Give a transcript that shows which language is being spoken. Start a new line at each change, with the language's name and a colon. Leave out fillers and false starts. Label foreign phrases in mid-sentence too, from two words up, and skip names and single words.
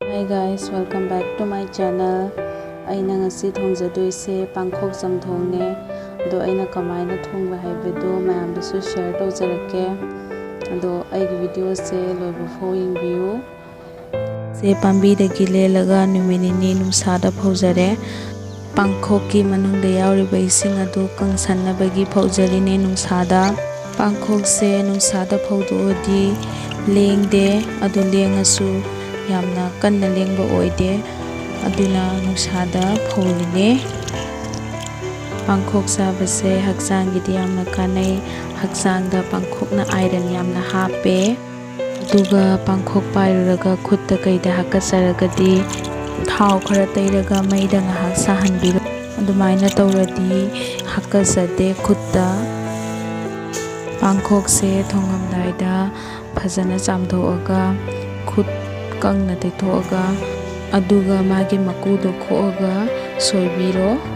English: guys, welcome back to my channel.
Manipuri: Aina ngasi thongjadoise pangkhok chamthongne do aina kamaina thongba haibedo mayam da su share tawjarake ado ai video se loibo
English: following view
Manipuri: se pambi da gilelaga numinini numsada phawjare pangkhok ki manung da yauriba ising adu kangsanabagi phawjarine numsada pangkhok se numsada phawdoodi lengde adu lengasu yamna kanna lengba oide aduna nusada phawline pangkhok sabase hakchang gidi yamna kanai hakchang da pangkhok na iron yamna hape aduga pangkhok pairuraga khutta kaida hakasaragadi thau khara tairaga maida nga haksa hanbiro adumaina tawradi hakasade khutta pangkhok se thongamdaida phajana chamthoaga khut kangna teithoaga aduga magi makudo khoaga soibiro